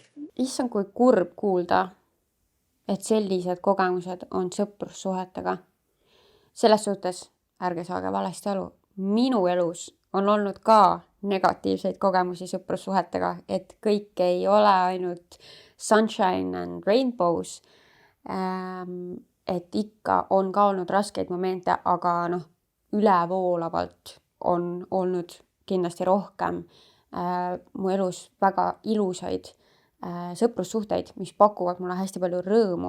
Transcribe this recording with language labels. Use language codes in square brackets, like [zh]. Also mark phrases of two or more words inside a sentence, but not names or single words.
[et] Issand, kui kurb kuulda, et sellised kogemused on sõprussuhetega. Selles suhtes ärge saage valesti aru. Minu elus on olnud ka negatiivseid kogemusi sõprussuhetega, et kõik ei ole ainult [en] sunshine and rainbows. [et] Et ikka on ka olnud raskeid momente, aga ülevoolavalt on olnud kindlasti rohkem mu elus väga ilusaid sõprussuhteid, mis pakuvad mulle hästi palju rõõmu.